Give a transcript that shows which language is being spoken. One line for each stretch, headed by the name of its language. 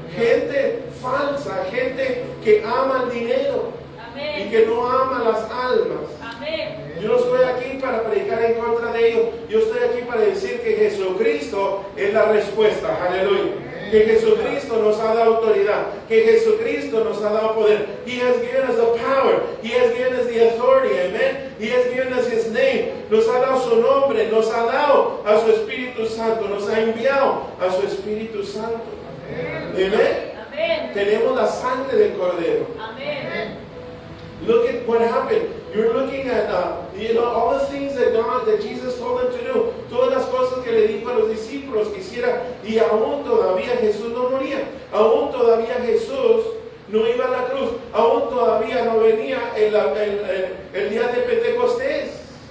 Spanish: Gente falsa, gente que ama el dinero. Amén. Y que no ama las almas. Amén. Yo no estoy aquí para predicar en contra de ellos. Yo estoy aquí para decir que Jesucristo es la respuesta. Aleluya. Que Jesucristo nos ha dado autoridad, que Jesucristo nos ha dado poder.
English: He has given us the power, He has given us the authority, amen. He has given us His name,
Spanish: nos ha dado su nombre, nos ha dado a su Espíritu Santo, nos ha enviado a su Espíritu Santo. Amen. Amen. Tenemos la sangre del Cordero.
English: Amen. Look at what happened. You're looking at, all the things that Jesus told them to do.
Spanish: Todas las cosas que le dijo a los discípulos que hicieran. Y aún todavía Jesús no moría. Aún todavía Jesús no iba a la cruz. Aún todavía no venía el día de Pentecostés.